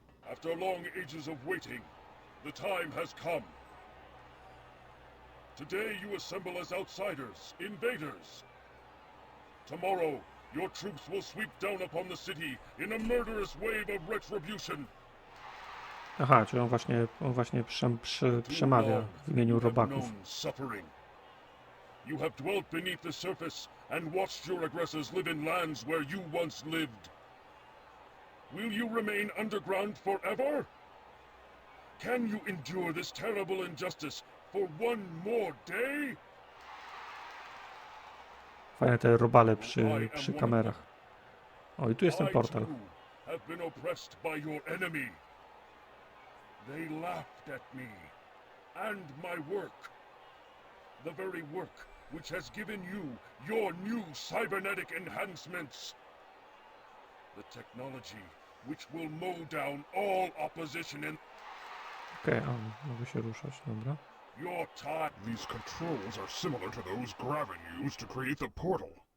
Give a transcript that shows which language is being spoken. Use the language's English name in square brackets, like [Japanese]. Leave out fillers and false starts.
[English] After long ages of waiting, the time has come. Today you assemble as outsiders, invaders. Tomorrow, your troops will sweep down upon the city in a murderous wave of retribution. [Polish] Aha, czyli on właśnie przemawia w imieniu robaków. [English] You have dwelt beneath the surface and watched your aggressors live in lands where you once lived. Will you remain underground forever? Can you endure this terrible injustice for one more day? [Polish] Fajne te robale przy kamerach. O, i tu jest ten portal. [English] Have been oppressed by your enemy. They laughed at me and my work. The very work which has given you your new cybernetic enhancements. The technology which will mow down all opposition in... [Polish] Okej, mogę się ruszać, dobra. [English] Your time... These controls are similar to those Gravin used to create the portal.